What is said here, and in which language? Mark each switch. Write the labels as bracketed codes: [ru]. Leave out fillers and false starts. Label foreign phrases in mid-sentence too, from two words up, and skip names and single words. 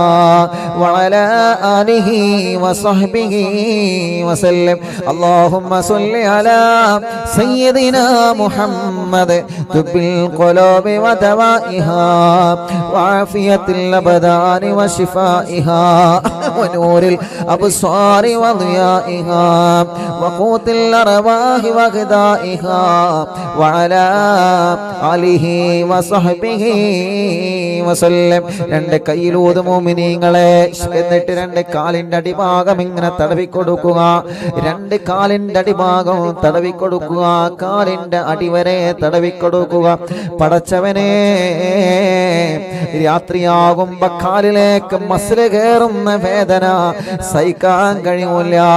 [ar] وعلى آله وصحبه وسلم اللهم صل على سيدنا محمد طب القلوب ودوائها وعافية الأبدان وشفائها ونور الأبصار وضيائها وقوت الأرواح وغذائها وعلى آله وصحبه [ml] وسلم രണ്ട് കൈയിലൂത് മുഅ്മിനീങ്ങളെ എന്നിട്ട് രണ്ട് കാലിന്റെ അടിഭാഗം ഇങ്ങനെ തടവി കൊടുക്കുക രണ്ട് കാലിന്റെ അടിഭാഗം തടവി കൊടുക്കുക കാലിന്റെ അടിവരെ തടവി കൊടുക്കുക പടച്ചവനെ രാത്രിയാകുമ്പോ കാലിലേക്ക് മസിൽ കയറുന്ന വേദന സഹിക്കാൻ കഴിയൂല